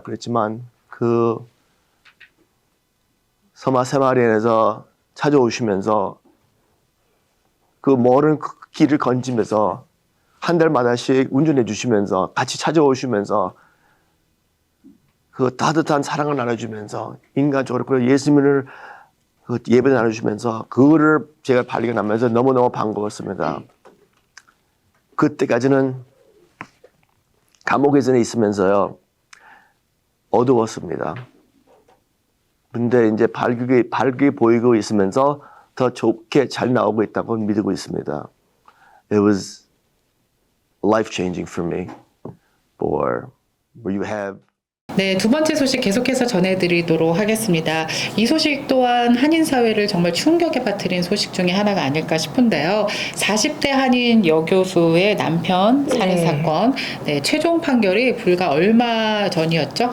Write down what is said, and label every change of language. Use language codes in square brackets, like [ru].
[ko] 그랬지만 그 서마 세마리안에서 찾아오시면서 그 멀은 길을 건지면서 한 달마다씩 운전해 주시면서 같이 찾아오시면서 그 따뜻한 사랑을 나눠주면서 인간적으로 그 예수님을 그 예배 나눠주면서 그거를 제가 발견하면서 너무너무 반가웠습니다. 그때까지는 감옥에서 있으면서요. 어두웠습니다. 근데 이제 밝게 보이고 있으면서 더 좋게 잘 나오고 있다고 믿고 있습니다. [en] It was life-changing for me. Where you have [ko] 네, 두 번째 소식 계속해서 전해드리도록 하겠습니다. 이 소식 또한 한인 사회를 정말 충격에 빠뜨린 소식 중에 하나가 아닐까 싶은데요. 40대 한인 여교수의 남편 살인 사건, 네, 최종 판결이 불과 얼마 전이었죠?